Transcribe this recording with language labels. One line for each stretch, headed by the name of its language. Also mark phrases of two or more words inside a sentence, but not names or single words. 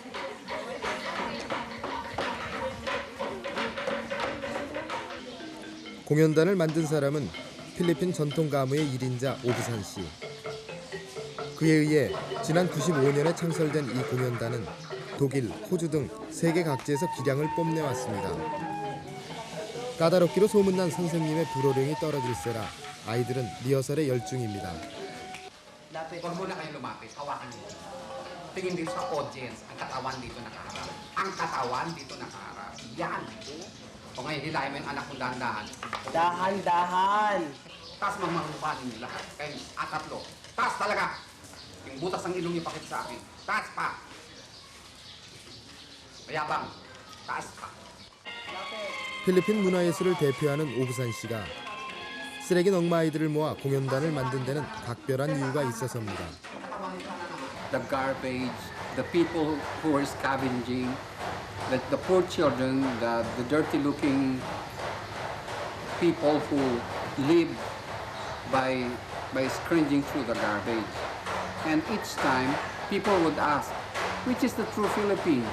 Korean: 공연단을 만든 사람은 필리핀 전통 가무의 1인자 오브산 씨. 그에 의해 지난 95년에 창설된 이 공연단은 독일, 호주 등 세계 각지에서 기량을 뽐내왔습니다. 까다롭기로 소문난 선생님의 불호령이 떨어질세라 아이들은 리허설에 열중입니다.
Filipino: Huwag muna kayo lumapit, hawakan niyo. Tingin dito sa audience, ang katawan dito nakaharap. Ang katawan dito nakaharap. Yan. O ngayon, hilahin mo yung anak mo dahan-dahan. Dahan-dahan. Taas magmahupanin niyo lahat. Kayo, tatlo. Taas talaga. Yung butas ng ilong niyo pakit sa akin. Taas pa. Mayabang. Taas pa.
Korean: 필리핀 문화예술을 대표하는 오브산 씨가 쓰레기 넝마 아이들을 모아 공연단을 만든 데는 각별한 이유가 있어서입니다.
English: The garbage, the people who are scavenging, the poor children, the dirty-looking people who live by scrounging through the garbage. And each time, people would ask, which is the true Philippines?